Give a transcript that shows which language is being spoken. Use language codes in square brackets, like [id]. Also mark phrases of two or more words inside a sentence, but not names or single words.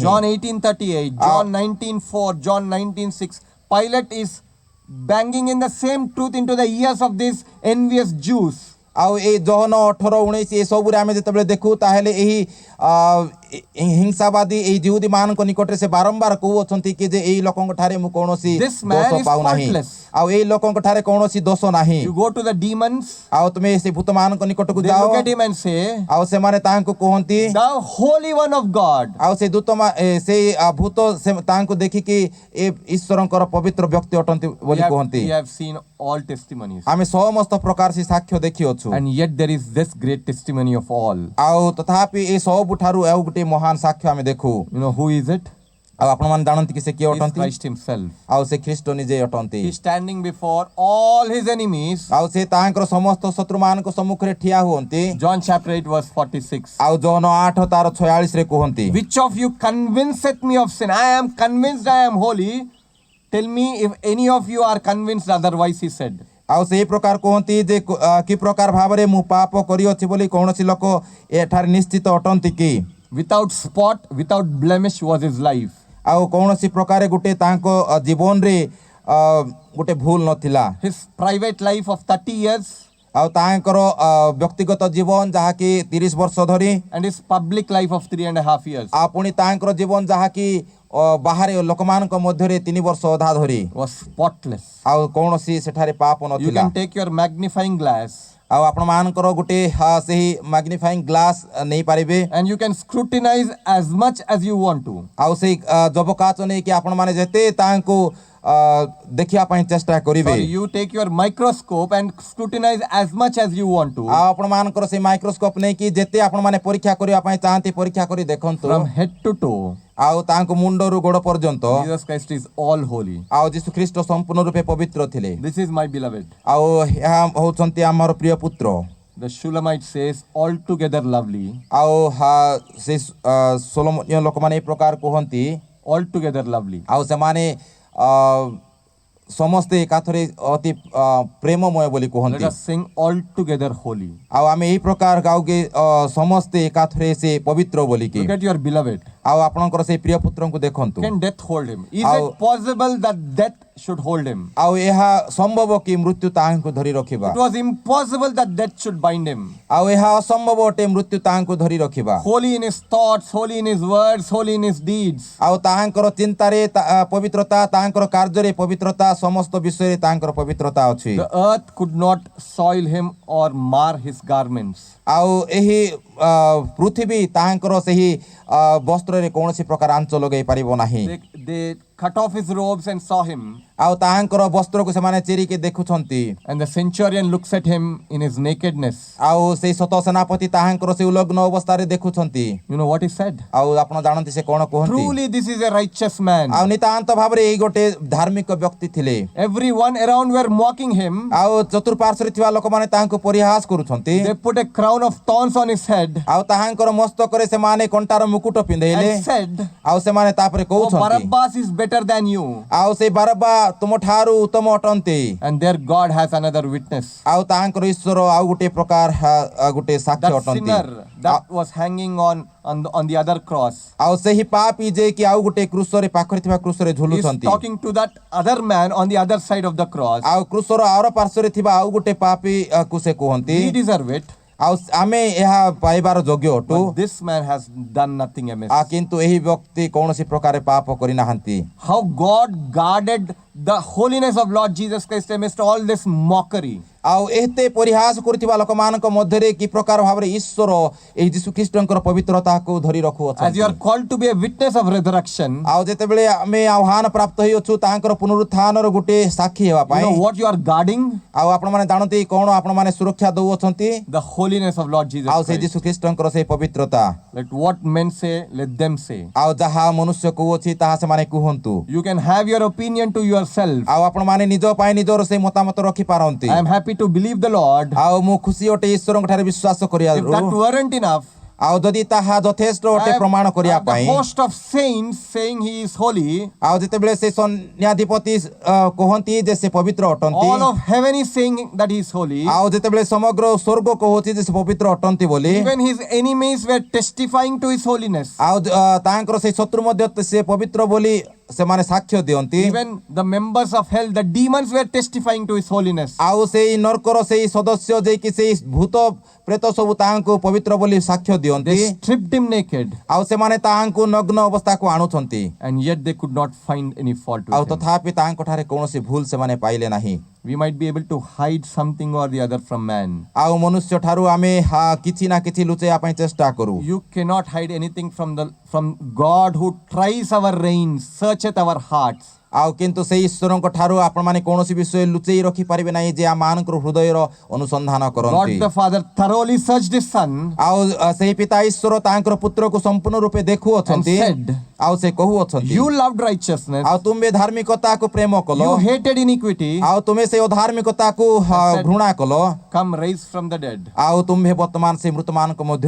[en] John 18:38, John 19:4, John 19:6. Pilate is banging in the same truth into the ears of these envious Jews. [or] ଆଉ ଏଇ ଜହନ 18-19 ଏ ସବୁରେ ଆମେ ଯେତେବେଳେ ଦେଖୁ ତାହେଲେ ଏହି ହିଂସାବାଦୀ ଏଇ ଜିହୁଦୀ ମାନଙ୍କ ନିକଟରେ ସେ ବାରମ୍ବାର କହୁଅଛନ୍ତି କି ଯେ ଏଇ ଲୋକଙ୍କ ଠାରେ ମୁଁ କୌଣସି [en] This man [or] ଦୋଷ [en] is [or] ପାଉନାହିଁ [en] faultless. [or] ଆଉ ଏଇ ଲୋକଙ୍କ ଠାରେ କୌଣସି ଦୋଷ ନାହିଁ [en] You go to the demons, [or] ଆଉ ତୁମେ ସେ ଭୂତ ମାନଙ୍କ ନିକଟକୁ [en] they [or] ଯାଅ [en] look at him and say, [or] ଆଉ ସେମାନେ ତାହାଙ୍କୁ କୁହନ୍ତି [en] "Thou Holy One of God." [or] ଆଉ ସେ ଦୂତ ସେଇ ଭୂତ ତାହାଙ୍କୁ ଦେଖିକି ଏ ଈଶ୍ୱରଙ୍କର ପବିତ୍ର ବ୍ୟକ୍ତି ଅଟନ୍ତି ବୋଲି କୁହନ୍ତି [en] We have seen all testimonies. [or] ଆମେ ସମସ୍ତ ପ୍ରକାର ସେ ସାକ୍ଷ୍ୟ ଦେଖିଅଛୁ [en] And yet there is this great testimony of all. [or] ଆଉ ତଥାପି ଏ ସବୁଠାରୁ ଆଉ ଗୋଟେ ମହାନ ସାକ୍ଷ୍ୟ ଆମେ ଦେଖୁ [en] You know who is it? [or] ଆଉ ଆପଣମାନେ ଜାଣନ୍ତି କି ସେ କିଏ [en] He is [or] ଅଟନ୍ତି [en] Christ himself. [or] ଆଉ ସେ ଖ୍ରୀଷ୍ଟ ନିଜେ ଅଟନ୍ତି [en] He is standing before all his enemies. [or] ଆଉ ସେ ତାହାଙ୍କର ସମସ୍ତ ଶତ୍ରୁମାନଙ୍କ ସମ୍ମୁଖରେ ଠିଆ ହୁଅନ୍ତି [en] John chapter 8 verse 46. [or] ଆଉ ଜହନ 8 ତାର 46 ରେ କୁହନ୍ତି [en] Which of you convinceth me of sin? I am convinced I am holy. Tell me if any of you are convinced otherwise, he said. [or] ଆଉ ସେହି ପ୍ରକାର କୁହନ୍ତି ଯେ କି ପ୍ରକାର ଭାବରେ ମୁଁ ପାପ କରିଅଛି ବୋଲି କୌଣସି ଲୋକ ଏଠାରେ ନିଶ୍ଚିତ ଅଟନ୍ତି କି [en] Without spot, without blemish was his life. [or] ଆଉ କୌଣସି ପ୍ରକାର ଗୋଟେ ତାଙ୍କ ଜୀବନରେ ଗୋଟେ ଭୁଲ ନଥିଲା [en] His private life of 30 years [or] ଆଉ ତାଙ୍କର ବ୍ୟକ୍ତିଗତ ଜୀବନ ଯାହାକି 30 ବର୍ଷ ଧରି [en] and his public life of 3.5 years [or] ଆଉ ପୁଣି ତାଙ୍କର ଜୀବନ ଯାହାକି ବାହାରେ ଲୋକମାନଙ୍କ ମଧ୍ୟରେ 3 ବର୍ଷ ଅଧା ଧରି [en] was spotless. [or] ଆଉ କୌଣସି ସେଠାରେ ପାପ [en] You [or] ନଥିଲା [en] can take your magnifying glass [or] ଆଉ ଆପଣମାନଙ୍କର ଗୋଟେ ସେହି [en] magnifying glass [or] ନେଇପାରିବେ [en] and you can scrutinize as much as you want to. [or] ଆଉ ସେଇ ଜବକାଚ ନେଇକି ଆପଣମାନେ ଯେତେ ତାହାଙ୍କୁ ଦେଖିବା ପାଇଁ ଚେଷ୍ଟା କରିବେ [en] Sorry, you take your microscope and scrutinize as much as you want to. [or] ଆଉ ଆପଣମାନଙ୍କର ସେଇ ମାଇକ୍ରୋସ୍କୋପ ନେଇକି ଯେତେ ଆପଣମାନେ ପରୀକ୍ଷା କରିବା ପାଇଁ ଚାହାନ୍ତି ପରୀକ୍ଷା କରି ଦେଖନ୍ତୁ [en] From head to toe, [or] ଆଉ ତାଙ୍କ ମୁଣ୍ଡରୁ ଗୋଡ଼ ପର୍ଯ୍ୟନ୍ତ [en] Jesus Christ is all holy. [or] ଆଉ ଯୀଶୁ ଖ୍ରୀଷ୍ଟ ସମ୍ପୂର୍ଣ୍ଣ ରୂପେ ପବିତ୍ର ଥିଲେ [en] This is my beloved. [or] ଆଉ ଏହା ହେଉଛନ୍ତି ଆମର ପ୍ରିୟ ପୁତ୍ର [en] The Shulamite says, altogether lovely, [or] ଆଉ ସେ ସୋଲୋମନୀୟ ଲୋକମାନେ ଏ ପ୍ରକାର କୁହନ୍ତି [en] altogether lovely. [or] ଆଉ ସେମାନେ ସମସ୍ତେ ଏକାଥରେ ଅତି ପ୍ରେମମୟ ବୋଲି [en] Let [or] କୁହନ୍ତି [en] us sing altogether holy. [or] ଆଉ ଆମେ ଏହି ପ୍ରକାର ଗାଉକେ ସମସ୍ତେ ଏକାଥରେ ସେ ପବିତ୍ର ବୋଲିକି [en] Look at your beloved. [or] ଆଉ ଆପଣଙ୍କର ସେଇ ପ୍ରିୟ ପୁତ୍ରଙ୍କୁ ଦେଖନ୍ତୁ [en] Can death hold him? Is How- it possible that death should hold him? [or] ଆଉ ଏହା ସମ୍ଭବ କି ମୃତ୍ୟୁ ତାହାଙ୍କୁ ଧରି ରଖିବା [en] It was impossible that death should bind him. [or] ଆଉ ଏହା ଅସମ୍ଭବ ଅଟେ ମୃତ୍ୟୁ ତାହାଙ୍କୁ ଧରି ରଖିବା [en] Holy in his thoughts, holy in his words, holy in his deeds. [or] ଆଉ ତାହାଙ୍କର ଚିନ୍ତାରେ ପବିତ୍ରତା ତାହାଙ୍କର କାର୍ଯ୍ୟରେ ପବିତ୍ରତା ସମସ୍ତ ବିଷୟରେ ତାହାଙ୍କର ପବିତ୍ରତା ଅଛି [en] The earth could not soil him or mar his garments. [or] ଆଉ ଏହି ପୃଥିବୀ ତାହାଙ୍କର ସେହି ବସ୍ତ୍ରରେ କୌଣସି ପ୍ରକାର ଆଞ୍ଚ ଲଗାଇ ପାରିବ ନାହିଁ [en] They cut off his robes and saw him. [or] ଆଉ ତାହାଙ୍କର ବସ୍ତ୍ରକୁ ସେମାନେ ଚିରିକି ଦେଖୁଛନ୍ତି [en] And the centurion looks at him in his nakedness. [or] ଆଉ ସେଇ ଶତ ସେନାପତି ତାହାଙ୍କର ସେ ଉଲଗ୍ନ ଅବସ୍ଥାରେ ଦେଖୁଛନ୍ତି [en] You know what he said? [or] ଆଉ ଆପଣ ଜାଣନ୍ତି ସେ କଣ କୁହନ୍ତି [en] Truly, this is a righteous man. [or] ଆଉ ନିତାନ୍ତ ଭାବରେ ଏଇ ଗୋଟେ ଧାର୍ମିକ ବ୍ୟକ୍ତି ଥିଲେ [en] Everyone around were mocking him. [or] ଆଉ ଚତୁଃପାର୍ଶ୍ୱରେ ଥିବା ଲୋକମାନେ ତାହାଙ୍କୁ ପରିହାସ କରୁଛନ୍ତି [en] They put a crown of thorns on his head [or] ଆଉ ତାହାଙ୍କର ମସ୍ତକରେ ସେମାନେ କଣ୍ଟାର ମୁକୁଟ ପିନ୍ଧେଇଲେ [en] and said, [or] ଆଉ ସେମାନେ ତାପରେ [en] "Oh, [or] କହୁଛନ୍ତି [en] Barabbas is better than you." [or] ଆଉ ସେଇ ବାରବା ତୁମଠାରୁ ଉତ୍ତମ ଅଟନ୍ତି [en] And their God has another witness. [or] ଆଉ ତାହାଙ୍କର ଈଶ୍ୱର ଆଉ ଗୋଟେ ପ୍ରକାର ଗୋଟେ ସାକ୍ଷ୍ୟ [en] That [or] ଅଟନ୍ତି [en] sinner that was hanging on the other cross. [or] ଆଉ ସେହି ପାପୀ ଯେ କି ଆଉ ଗୋଟେ କୃଷରେ ପାଖରେ ଥିବା କୃଷରେ [en] He is [or] ଝୁଲୁଛନ୍ତି [en] talking to that other man on the other side of the cross. [or] ଆଉ କୃଷର ଆର ପାର୍ଶ୍ୱରେ ଥିବା ଆଉ ଗୋଟେ ପାପୀ କୁ ସେ କୁହନ୍ତି [en] We deserve it. [or] ଆଉ ଆମେ ଏହା ପାଇବାର ଯୋଗ୍ୟ ଅଟୁ [en] But this man has done nothing amiss. [or] କିନ୍ତୁ ଏହି ବ୍ୟକ୍ତି କୌଣସି ପ୍ରକାର ପାପ କରିନାହାନ୍ତି [en] How God guarded the holiness of Lord Jesus Christ amidst all this mockery. [or] ଆଉ ଏତେ ପରିହାସ କରୁଥିବା ଲୋକମାନଙ୍କ ମଧ୍ୟରେ କି ପ୍ରକାର ଭାବରେ ଈଶ୍ୱର ଏହି ଯୀଶୁ ଖ୍ରୀଷ୍ଟଙ୍କର ପବିତ୍ରତାକୁ ଧରି [en] As you [or] ରଖୁଅଛନ୍ତି [en] are called to be a witness of resurrection, [or] ଆଉ ଯେତେବେଳେ ଆମେ ଆହ୍ୱାନ ପ୍ରାପ୍ତ ହେଇଅଛୁ ତାଙ୍କର ପୁନରୁତ୍ଥାନର ଗୋଟେ ସାକ୍ଷୀ ହେବା [en] you [or] ପାଇଁ [en] know what you are guarding? [or] ଆଉ ଆପଣମାନେ ଜାଣନ୍ତି କଣ ଆପଣମାନେ ସୁରକ୍ଷା ଦଉଅଛନ୍ତି [en] The holiness of Lord Jesus [or] ଆଉ ସେ [en] Christ. [or] ଯୀଶୁ ଖ୍ରୀଷ୍ଟଙ୍କର ସେଇ ପବିତ୍ରତା [en] Let what men say, let them say. [or] ଆଉ ଯାହା ମନୁଷ୍ୟ କହୁଅଛି ତାହା ସେମାନେ କୁହନ୍ତୁ [en] You can have your opinion to yourself. [or] ଆଉ ଆପଣମାନେ ନିଜ ପାଇଁ ନିଜର ସେଇ ମତାମତ ରଖିପାରନ୍ତି [en] I am happy to believe the Lord. [or] ଆଉ ମୁଁ ଖୁସି ଅଟେ ଈଶ୍ୱରଙ୍କ ଠାରେ ବିଶ୍ୱାସ [en] If [or] କରିବାରୁ [en] that weren't enough, [or] ଆଉ ଯଦି ତାହା ଯଥେଷ୍ଟ ଅଟେ ପ୍ରମାଣ [en] I [or] କରିବା [en] have the [or] ପାଇଁ [en] host of saints saying he is holy. [or] ଆଉ ଯେତେବେଳେ ସେ ସୈନ୍ୟାଧିପତି କହନ୍ତି ଯେ ସେ ପବିତ୍ର ଅଟନ୍ତି [en] All of heaven is saying that he is holy. [or] ଆଉ ଯେତେବେଳେ ସମଗ୍ର ସ୍ୱର୍ଗ କହୁଛି ଯେ ସେ ପବିତ୍ର ଅଟନ୍ତି ବୋଲି [en] Even his enemies were testifying to his holiness. [or] ଆଉ ତାଙ୍କର ସେଇ ଶତ୍ରୁ ମଧ୍ୟ ସେ ପବିତ୍ର ବୋଲି ସେମାନେ ସାକ୍ଷ୍ୟ ଦିଅନ୍ତି [en] Even the members of hell, the demons were testifying to his holiness. [or] ଆଉ ସେଇ ନର୍କର ସେଇ ସଦସ୍ୟ ଯେକି ସେଇ ଭୂତ ପ୍ରେତ ସବୁ ତାହାଙ୍କୁ ପବିତ୍ର ବୋଲି ସାକ୍ଷ୍ୟ ଦିଅନ୍ତି [en] They stripped him naked, [or] ଆଉ ସେମାନେ ତାହାଙ୍କୁ ନଗ୍ନ ଅବସ୍ଥାକୁ ଆଣୁଛନ୍ତି [en] and yet they could not find any fault [or] ଆଉ [en] with him. [or] ତଥାପି ତାହାଙ୍କ ଠାରେ କୌଣସି ଭୁଲ ସେମାନେ ପାଇଲେ ନାହିଁ [en] We might be able to hide something or the other from man. [or] ଆଉ ମନୁଷ୍ୟ ଠାରୁ ଆମେ କିଛି ନା କିଛି ଲୁଚେଇବା ପାଇଁ ଚେଷ୍ଟା କରୁ [en] You cannot hide anything from God who tries our reins, searcheth our hearts. [or] ଆଉ କିନ୍ତୁ ସେଇ ଈଶ୍ୱରଙ୍କ ଠାରୁ ଆପଣମାନେ କୌଣସି ବିଷୟ ଲୁଚେଇ ରଖିପାରିବେ ନାହିଁ ଯେ ଆମମାନଙ୍କର ହୃଦୟର ଅନୁସନ୍ଧାନ କରନ୍ତି [en] God the Father thoroughly searched his Son [or] ଆଉ ସେହି ପିତା ଈଶ୍ୱର ତାଙ୍କର ପୁତ୍ରକୁ ସମ୍ପୂର୍ଣ୍ଣ ରୂପେ ଦେଖୁଅଛନ୍ତି [en] and said, [or] ଆଉ ସେ କହୁଅଛନ୍ତି [en] "You loved righteousness, [or] ଆଉ ତୁମେ ଧାର୍ମିକତାକୁ ପ୍ରେମ କଲ [en] you hated iniquity. [or] ଆଉ ତୁମେ ସେଇ ଅଧାର୍ମିକତାକୁ ଘୃଣା କଲ [en] Come, rise from the dead. [or] ଆଉ ତୁମ୍ଭେ ବର୍ତ୍ତମାନ ସେ ମୃତମାନଙ୍କ ମଧ୍ୟରୁ